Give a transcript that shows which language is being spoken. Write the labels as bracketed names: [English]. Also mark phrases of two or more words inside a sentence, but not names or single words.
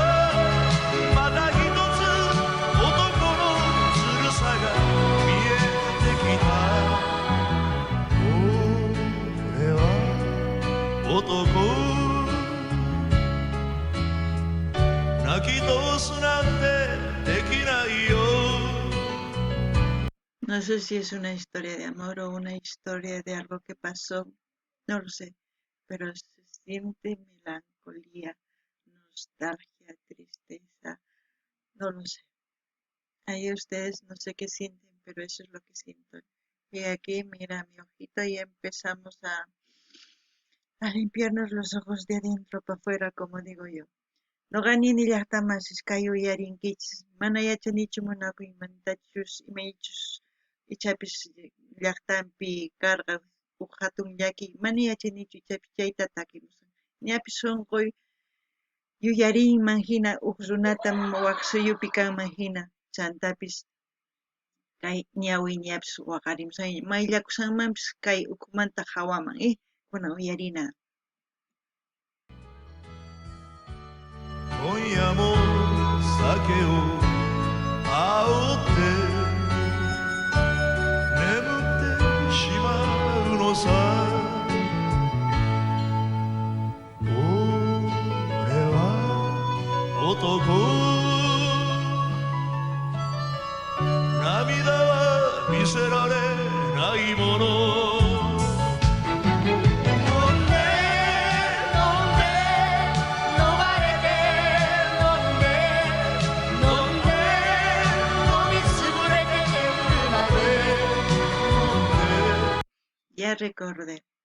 [Japanese] また一つ男のずるさが見えてきた。俺は男泣き通すなんてできないよ。 [Spanish] No sé si es una historia de amor o una historia de algo que pasó, no lo sé, pero se siente melancolía, nostalgia, tristeza, no lo sé. Ahí ustedes no sé qué sienten, pero eso es lo que siento. Y aquí, mira, mi ojito, y empezamos a limpiarnos los ojos de adentro para afuera, como digo yo. [Quechua] No gani ni llaqtamasis kay uyarinkichis, mana yachanichu munakuymantachush imaychus ichapis llaqtanpi karqa huk hatun llaki mana yachanichu ichapis chayta takimusan. Ñapis sunquy yuyarinman hina huk runatam waq suyupi kanman hina chantapis kay ñawiyñapis waqarimusan mayllakusanmanpis kay ukumanta hawaman kunan uyarina. [Japanese] 今夜も酒を煽って眠ってしまうのさ。俺は男涙は見せられないもの。 [Spanish] Ya recordé.